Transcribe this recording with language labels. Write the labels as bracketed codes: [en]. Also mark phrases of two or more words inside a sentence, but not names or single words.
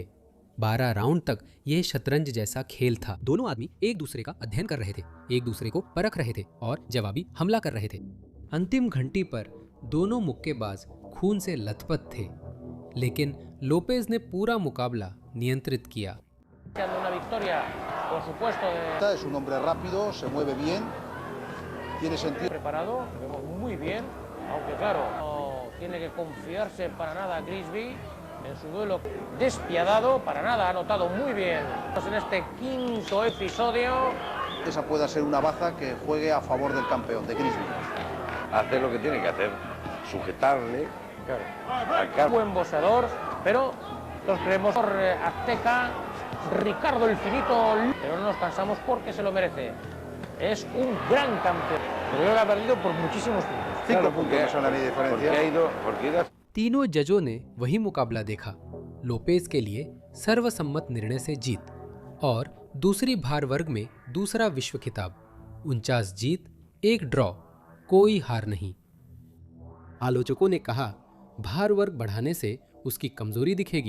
[hi] 12 राउंड तक यह शतरंज जैसा खेल था। दोनों आदमी एक दूसरे का अध्ययन कर रहे थे, एक दूसरे को परख रहे थे और जवाबी हमला कर रहे थे। अंतिम घंटी पर दोनों मुक्केबाज खून से लथपथ थे, लेकिन लोपेज ने पूरा मुकाबला नियंत्रित किया। [es] Es un hombre rápido, se mueve bien, tiene sentido. Preparado, lo vemos muy bien, aunque claro, no tiene que confiarse para nada Grigsby en su duelo despiadado, para nada, ha notado muy bien. En este 5º episodio. Esa pueda ser una baza que juegue a favor del campeón, de Grigsby. Hacer lo que tiene que hacer, sujetarle. Claro. Buen boxeador, pero los creemos por azteca. Ricardo el Finito, pero no nos cansamos porque se lo merece. Es un gran campeón, pero él ha perdido por muchísimos puntos. 5 puntos son la diferencia. [hi] तीनों जजों ने वही मुकाबला देखा। लोपेज के लिए सर्वसम्मत निर्णय से जीत और दूसरी भार वर्ग में दूसरा विश्व खिताब। 49 जीत, 1 ड्रॉ, कोई हार नहीं। आलोचकों ने कहा, भार वर्ग बढ़ाने से उसकी कमजोरी दिखेगी।